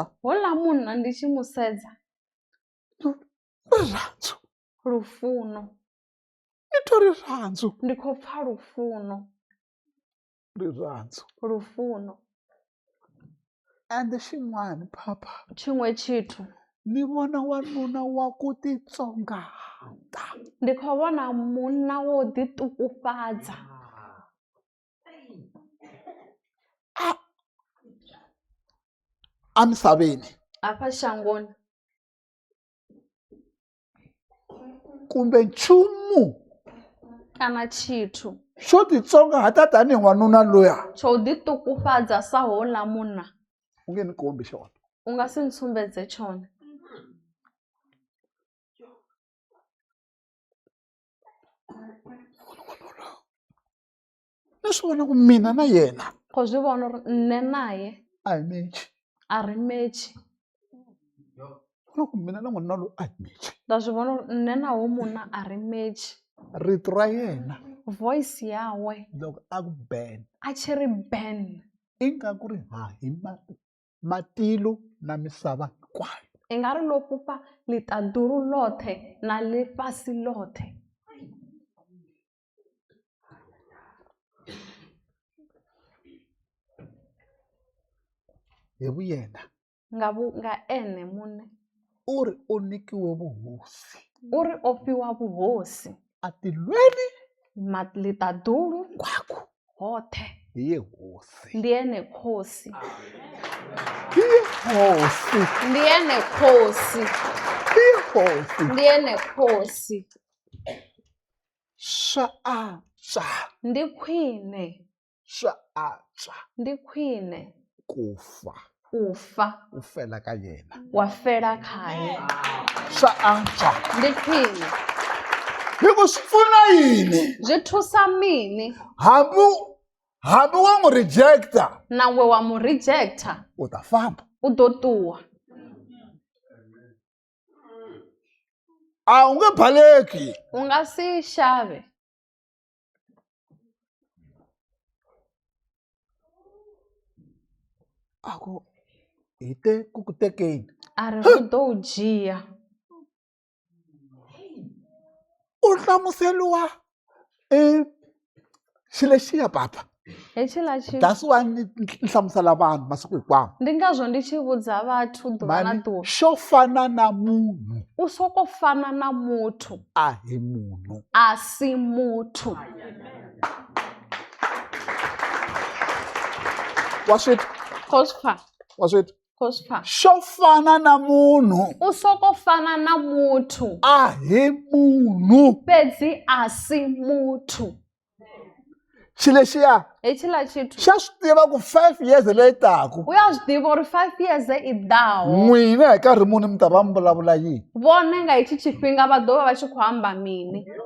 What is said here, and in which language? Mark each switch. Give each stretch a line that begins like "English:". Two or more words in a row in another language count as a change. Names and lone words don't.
Venda: Houḽa munna ndi tshi mu sedza.
Tsonga: Rirhandzu.
Venda: Lufuno.
Tsonga: Ni twa rirhandzu.
Venda: Ndi khou pfa lufuno.
Tsonga: Rirhandzu.
Venda: Lufuno.
Tsonga: Ende xin'wana papa.
Venda: Tshiṅwe tshithu.
Tsonga: Ni vona wanuna wa ku titsongahata.
Venda: Ndi khou vhona munna wo ḓiṱungufhadza.
Tsonga: A misaveni.
Venda: Afha shangoni.
Tsonga: Kumbe nchumu.
Venda: Kana tshithu.
Tsonga: Xo titsongahata tanihi n'wanuna luya.
Venda: Tsho ḓiṱungufhadza sa houḽa munna.
Tsonga: U nge ni kombi xona.
Venda: U nga si ntsumbedze tshone.
Tsonga: Ni swi vona ku mina na yena.
Venda: Khou zwi vhona uri nṋe naye.
Tsonga: A hi mechi.
Venda: A ri mechi.
Tsonga: Vona ku mina na n'wanuna loyi a hi mechi.
Venda: Nda zwi vhona uri nṋe na hoyu munna a ri mechi.
Tsonga: Rito ra yena.
Venda: Voice yawe.
Tsonga: Loko a ku Ben.
Venda: A tshi ri Ben.
Tsonga: Ingaku ri hi matilo na misava hinkwayo.
Venda: I nga ri lo fhufha ḽiṱaḓulu ḽoṱhe na ḽifhasi ḽoṱhe.
Tsonga: Hi vuyena.
Venda: Nga ene muṋe.
Tsonga: Uri u nikiwe vuhosi.
Venda: Uri o fhiwa vhuhosi.
Tsonga: A tilweni.
Venda: Ḽiṱaḓulu.
Tsonga: Kwakho.
Venda: Hoṱhe.
Tsonga: Hi ye hosi.
Venda: Ndi ene khosi.
Tsonga: Hi ye hosi.
Venda: Ndi ene khosi.
Tsonga: Hi ye hosi.
Venda: Ndi ene khosi.
Tsonga: Swa antswa.
Venda: Ndi khwine.
Tsonga: Swa antswa.
Venda: Ndi khwine.
Tsonga: Kufa. U fela ka yena.
Venda: Wa fela khaye.
Tsonga: Swa antswa.
Venda: Ndi khwine.
Tsonga: Hikuva swi pfuna yini?
Venda: Zwi thusa mini?
Tsonga: Hambi wa n'wi rejecta.
Venda: Nawe wa mu rejecta.
Tsonga: U ta famba.
Venda: U ḓo ṱuwa.
Tsonga: A u nge baleki.
Venda: U nga si xave.
Tsonga: Ako hi te ku ku tekeni.
Venda: A ri u ḓo u dzhia.
Tsonga: U hlamuseliwa xilexiya papa.
Venda: Hetshiḽa tshi.
English: That's why
Tsonga: ni hlamusela vanhu masiku hinkwawo.
Venda: Ndi ngazwo ndi tshi vhudza vhathu ḓuvha na ḓuvha.
Tsonga: Xo fana na munhu.
Venda: U soko fana na muthu.
Tsonga: A hi munhu.
Venda: A si muthu.
Tsonga: Wa switwa.
Venda: Khospa.
Tsonga: Wa switwa.
Venda: Khospa.
Tsonga: Xo fana na munhu.
Venda: U soko fana na muthu.
Tsonga: A hi munhu.
Venda: Fhedzi a si muthu.
Tsonga: Xilexiya.
Venda: Hetshiḽa tshithu.
Tsonga: Xa swi tiva ku 5 years leyi taka.
Venda: U ya zwi ḓivha uri 5 years i ḓaho.
Tsonga: N'wina hi nkarhi muni mi ta va mi vulavula yini?
Venda: Vhone nga hetshi tshifhinga vha ḓo vha vha tshi khou amba mini?